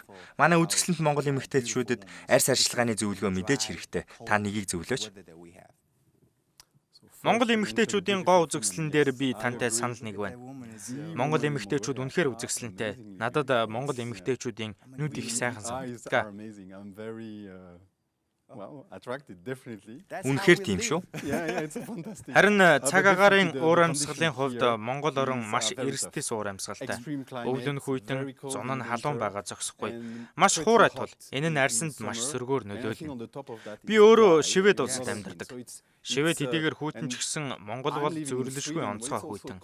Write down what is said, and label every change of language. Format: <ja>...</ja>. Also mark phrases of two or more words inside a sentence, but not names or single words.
<mn>Манай үзэсгэлэнт Монгол эмэгтэйчүүдэд арьс арчилгааны зөвлөгөө мэдээж хэрэгтэй. Та нэгийг зөвлөөч. Монгол эмэгтэйчүүдийн гоо үзэсгэлэн дээр би тантай санал нэг байна. Монгол эмэгтэйчүүд үнэхээр үзэсгэлэнтэй. Надад монгол эмэгтэйчүүдийн нүд их сайхан санагддаг.</mn> <en>Well, attracted definitely.</en> <mn>Үнэхээр тийм шүү.</mn> <en>Yeah, it's a fantastic.</en> <mn>Харин цаг агаарын уур амьсгалын хувьд Монгол орн маш эрсдэс уур амьсгалтай. Өвлөн хүйтэн зун нь халуун байгаа зогсохгүй. Маш хуурай тул энэ нь арьсанд маш сөргөөр нөлөөлнө. Би өөрөө Швед улсад амьдардаг. Швед хэдийгээр хүйтэн ч гэсэн Монгол бол зөвөрлөшгүй онцгой хүйтэн.</mn>